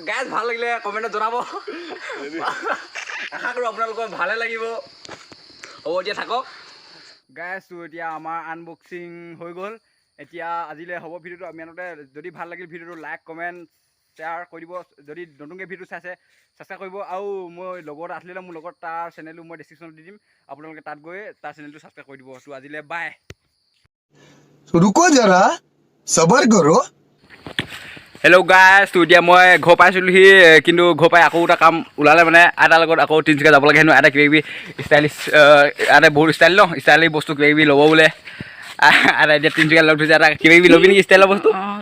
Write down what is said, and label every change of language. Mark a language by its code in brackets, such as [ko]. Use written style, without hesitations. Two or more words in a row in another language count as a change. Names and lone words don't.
[as] গাইজ ভাল লাগিলে কমেণ্টত জনাব আশা কৰোঁ আপোনালোকৰ ভালে লাগিব হ'ব এতিয়া থাকক গাইজ তো এতিয়া আমাৰ আনবক্সিং হৈ গ'ল এতিয়া আজিলৈ হ'ব ভিডিঅ'টো আপোনালোকে যদি ভাল লাগিল ভিডিঅ'টো [en] like comment share [as] কৰি দিব যদি নতুনকৈ ভিডিঅ' চাইছে চেষ্টা কৰিব আৰু মই লগত আছিলে মোৰ লগত তাৰ চেনেলটো মই ডেছক্ৰিপশ্যনত দি দিম আপোনালোকে তাত গৈ তাৰ চেনেলটো ছাবস্ক্ৰাইব কৰি দিব তো আজিলৈ বাই [hi] रुको जरा सबर करो [en] hello guys [as] তো এতিয়া মই ঘৰ পাইছিলোঁহি কিন্তু ঘৰ পাই আকৌ এটা কাম ওলালে মানে আইতাৰ লগত আকৌ তিনিচুকীয়া যাব লাগে হেনো আইতা কিবা কিবি ষ্টাইলিছ আইতা বহুত ষ্টাইল ন ষ্টাইলিছ বস্তু কিবা কিবি ল'ব বোলে আইতা এতিয়া তিনিচুকীয়া লগ ধৰিছে আইতা কিবা কিবি ল'বি নেকি ষ্টাইলৰ বস্তু